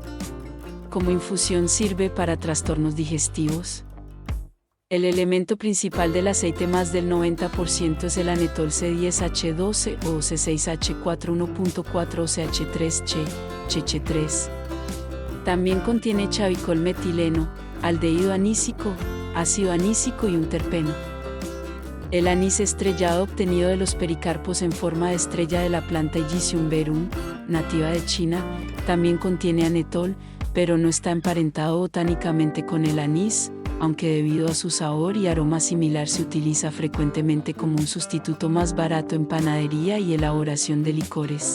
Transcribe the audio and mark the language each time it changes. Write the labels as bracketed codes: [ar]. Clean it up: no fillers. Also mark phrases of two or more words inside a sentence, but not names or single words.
[es] Como infusión sirve para trastornos digestivos. El elemento principal del aceite, más del 90%, es el anetol C10H12 o C6H4 1.4 o CH3CH3. También contiene chavicol metileno, aldehído anísico, ácido anísico y un terpeno. El anís estrellado obtenido de los pericarpos en forma de estrella de la planta Illicium verum, nativa de China, también contiene anetol, pero no está emparentado botánicamente con el anís, aunque debido a su sabor y aroma similar se utiliza frecuentemente como un sustituto más barato en panadería y elaboración de licores.